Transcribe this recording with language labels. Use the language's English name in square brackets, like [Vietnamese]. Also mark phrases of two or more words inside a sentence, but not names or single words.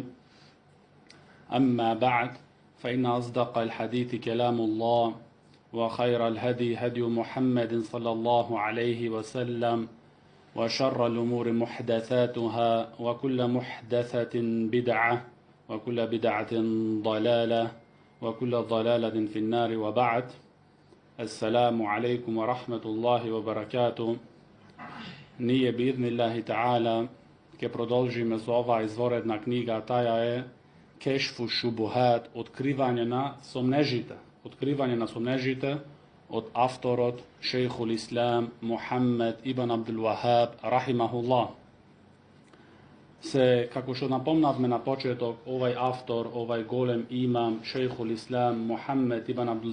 [Arabic] أما بعد، فإن أصدق الحديث كلام الله، وخير الهدي هدي محمد صلى الله عليه وسلم، وشر الأمور محدثاتها، وكل محدثة بدعة، وكل بدعة ضلالة، وكل ضلالة في النار. وبعد. السلام عليكم ورحمة الله وبركاته. [Macedonian] Nije [Arabic] بإذن الله تعالى [Macedonian] ke продолжиме со ова изворедна книга, таја е Кешфу шубухат, откривање на сомнежите. Откривање на сомнежите од авторот Шейхул Ислам Мухаммед ибн Абдул Вахаб рахимахуллах. Се, како што напомнавме на почеток, овај автор, овај голем имам Шейхул Ислам Мухаммед ибн Абдул